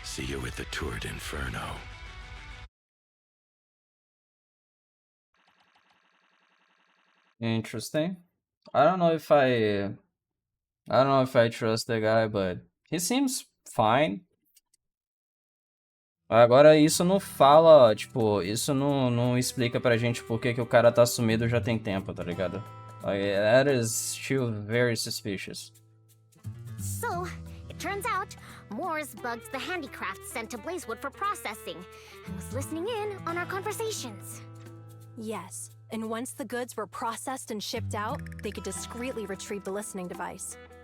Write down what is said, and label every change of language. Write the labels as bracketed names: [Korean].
[English] See you at the Tour d'Inferno. Interesting. I don't know if I trust the guy, but he seems fine. [Portuguese] Agora isso não fala, tipo, isso não explica pra gente por que o cara tá sumido já tem tempo, tá ligado? [English] Like, that is still very suspicious. So, it turns out, Moores bugged the handicrafts sent to Blazewood for processing, and was listening in on our conversations. Yes, and once the goods were processed and shipped out, they could discreetly retrieve the listening device.